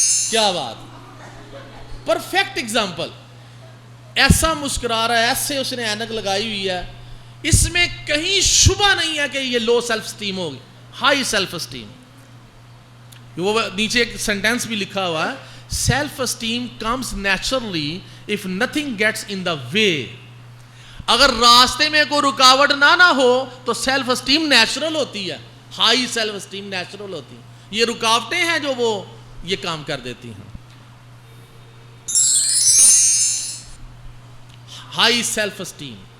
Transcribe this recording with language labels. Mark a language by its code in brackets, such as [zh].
[ur] کیا بات، perfect example. ایسا مسکرا رہا ہے، ایسے اس نے اینک لگائی ہوئی ہے، اس میں کہیں شبہ نہیں ہے کہ یہ لو سیلف اسٹیم ہوگی، ہائی سیلف اسٹیم۔ وہ نیچے ایک سینٹینس بھی لکھا ہوا ہے، [en] self esteem comes naturally if nothing gets in the way. [ur] اگر راستے میں کوئی رکاوٹ نہ ہو تو سیلف اسٹیم نیچرل ہوتی ہے, ہائی سیلف اسٹیم نیچرل ہوتی ہے. یہ رکاوٹیں ہیں جو وہ یہ کام کر دیتی ہیں. High self esteem.